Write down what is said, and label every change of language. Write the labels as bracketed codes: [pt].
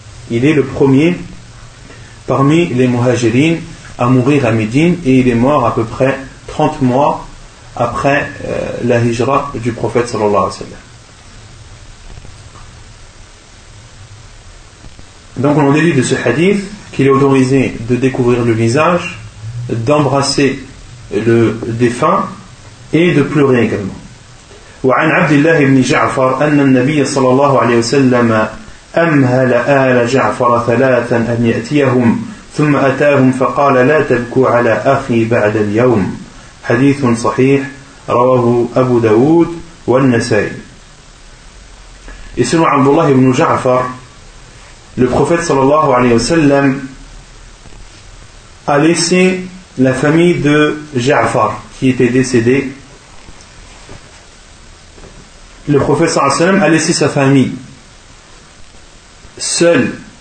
[fr] Il est le premier parmi les muhajirines à mourir à Médine et il est mort à peu près 30 mois après la hijra du prophète sallallahu alayhi wa sallam. Donc on en déduit de ce hadith qu'il est autorisé de découvrir le visage, d'embrasser le défunt et de pleurer également. [ar] وعن عبد الله بن جعفر أن النبي صلى الله عليه وسلم أمهل آل جعفر ثلاثا أن يأتيهم ثم أتاهم فقال لا تبكوا على أخي بعد اليوم. حديث صحيح رواه أبو داود والنسائي. اسمع [fr] عبد الله بن جعفر, le prophète صلى الله عليه وسلم a laissé la famille de Ja'far qui était décédée. Le prophète sallam a laissé sa famille seule.